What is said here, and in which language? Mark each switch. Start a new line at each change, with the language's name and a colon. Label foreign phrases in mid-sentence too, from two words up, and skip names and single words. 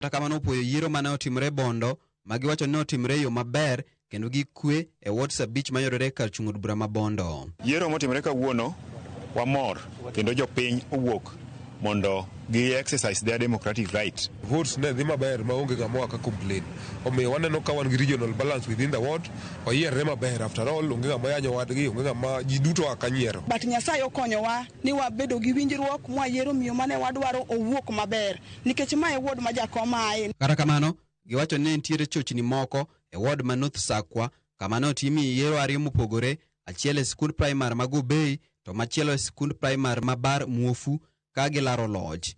Luo (Kenya and Tanzania): Kata kamano opoyo yiero mane otimre Bondo magiwacho ne otimre yo maber kendo gi kwe e WhatsApp beach mayudore kar chung'od bura ma Bondo. Yiero motimre kawuono wamor kendo jopiny owuok mondo gi
English: exercise their democratic right.
Luo (Kenya and Tanzania): Votes ne dhi maber maonge ng'ama ka complain. Omiyo waneno ka wan gi
English: regional balance within the ward.
Luo (Kenya and Tanzania): Oyiere maber
English: after all
Luo (Kenya and Tanzania): onge ng'ama yanyo wadgi, onge ng'ama ji duto akanyiero. But Nyasaye okonyowa ni wabedo gi winjruok mwayiero miyo mane wadwaro owuok maber nikech mae ward ma jakom ae. Kata kamano giwacho ni nitiere chochni moko e ward ma North Sakwa kama ne otimi yiero ariyo mopogore, achiel e skund primary ma Gobei to machielo e skund primary ma Bar Muofu ka gilaro lodge.